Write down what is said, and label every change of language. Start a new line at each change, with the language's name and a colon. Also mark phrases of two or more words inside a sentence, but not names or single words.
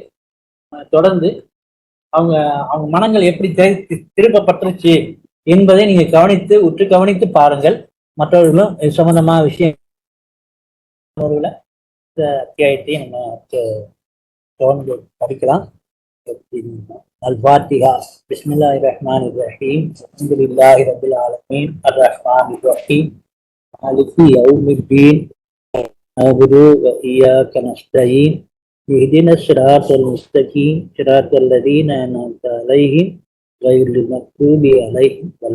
Tamil: தொடர்ந்து அவங்க அவங்க மனங்கள் எப்படி திருப்பப்பட்டுருச்சு என்பதை நீங்க உற்று கவனித்து பாருங்கள். மற்றவர்களும் இது சம்பந்தமான விஷயம் அத்தியாயத்தை நம்ம தொடர்ந்து படிக்கலாம்.
Arabic: الفاتحة. بسم الله الرحمن الرحيم. الحمد لله رب العالمين الرحمن الرحيم مالك يوم الدين نعبد وإياك نستعين اهدنا الصراط المستقيم صراط الذين أنعمت عليهم غير المغضوب عليهم ولا الضالين.